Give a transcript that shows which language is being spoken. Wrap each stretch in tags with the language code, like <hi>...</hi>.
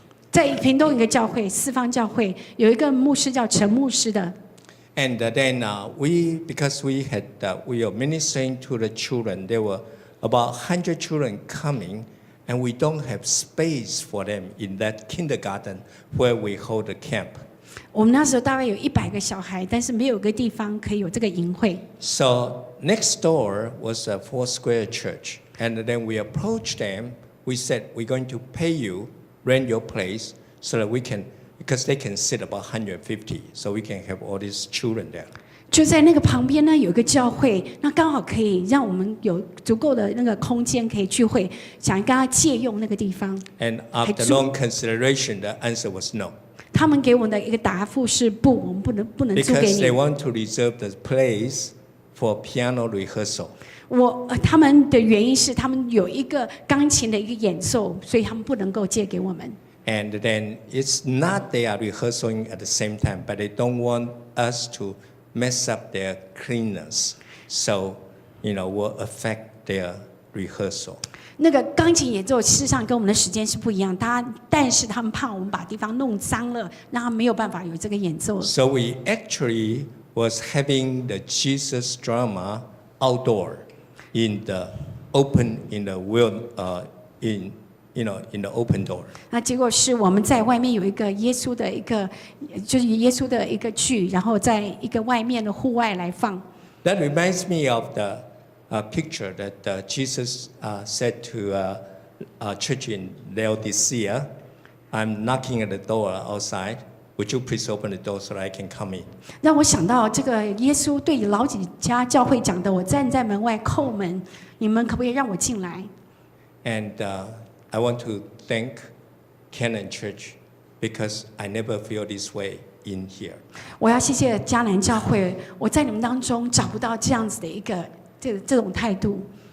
<zh>在屏东一个教会，四方教会有一个牧师叫陈牧师的。</zh> <en>And then because we are ministering to the children, there were about 100 children coming, and we don't have space for them in that kindergarten where we hold the camp.</en> <zh>我们那时候大概有100个小孩，但是没有个地方可以有这个营会。</zh> <en>So next door was a Foursquare church, and then we approached them. We said, we're going to pay you, rent your place, so that we can, because they can sit about 150, so we can have all these children there.</en> <zh>就在那个旁边呢，有一个教会，那刚好可以让我们有足够的那个空间可以聚会，想跟他借用那个地方。</zh> <en>And after long consideration, the answer was no.</en> <zh>他们给我们的一个答复是不，我们不能租给</zh> <en>Because they</en> <zh>你。</zh> <en>want to reserve the place for piano rehearsal.</en> <zh>他们的原因是他们有一个钢琴的一个演奏，所以他们不能够借给我们。</zh> <en>And then it's not they are rehearsing at the same time, but they don't want us to mess up their cleanness. So, will affect their rehearsal.</en> <zh>那个钢琴演奏事实上跟我们的时间是不一样，但是他们怕我们把地方弄脏了，让他没有办法有这个演奏。</zh> <en>So we actually was having the Jesus drama outdoor in the open, in the world, in the open door.</en> <zh>那结果是我们在外面有一个耶稣的一个，就是耶稣的一个剧，然后在一个外面的户外来放。</zh> <en>That reminds me of the picture that Jesus said to a church in Laodicea, I'm knocking at the door outside. Would you please open the door so that I can come in?</en> <zh>让我想到这个耶稣对老几家教会讲的：“我站在门外叩门，你们可不可以让我进来？”</zh> <en>And I want to thank Canon Church because I never feel this way in here.</en> <zh>我要谢谢迦南教会，我在你们当中找不到这样子的一个这种态度。</zh>